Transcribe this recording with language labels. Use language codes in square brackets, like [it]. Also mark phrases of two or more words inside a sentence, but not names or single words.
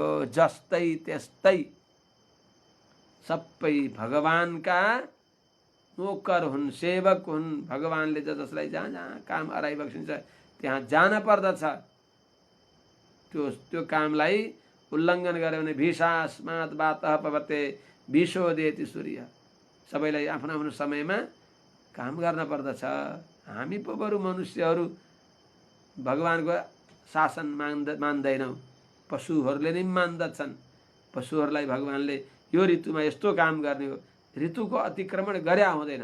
[ne] जस्तै त्यस्तै सबै भगवानका नोकर हुन्, सेवक हुन्। भगवानले जसलाई जहाँ जहाँ काम अराइबक्सिन्छ त्यहाँ जान पर्दछ। त्यो कामलाई उल्लङ्घन गर्यो भने [sa] भिषास्मात् वातः पवते विशोदेति सूर्य। [ne] सबैलाई आफ्नो आफ्नो समयमा काम गर्न पर्दछ। हामी पो बरु मनुष्यहरू भगवानको शासन मान्दैनौँ, पशुहरूले नै मान्दछन्। पशुहरूलाई भगवानले यो ऋतुमा यस्तो काम गर्ने हो, ऋतुको अतिक्रमण गर्या हुँदैन।